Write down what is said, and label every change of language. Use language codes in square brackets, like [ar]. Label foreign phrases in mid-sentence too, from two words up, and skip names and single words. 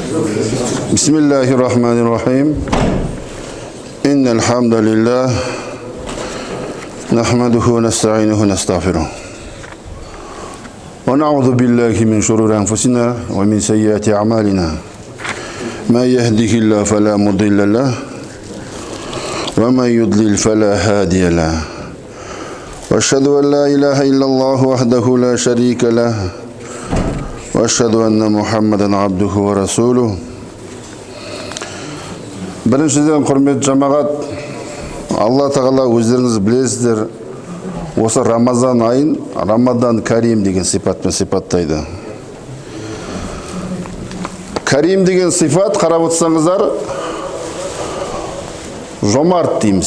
[ar] بسم الله الرحمن الرحيم. إن الحمد لله نحمده ونستعينه ونستغفره. ونعوذ بالله من شرور أنفسنا ومن سيئات أعمالنا. من يهده الله فلا مضل له ومن يضلل فلا هادي له. وأشهد أن لا إله إلا الله وحده لا شريك له. وأشهد أن محمدا عبده ورسوله. [kk] Біріншіден, құрметті жамағат, Алла тағала өздеріңіз білесіздер, осы Рамазан айын [ar] رمضان كريم [kk] деген сипатпен сипаттайды. Карим деген сипат, қарап отырсаңыздар, жомарт дейміз.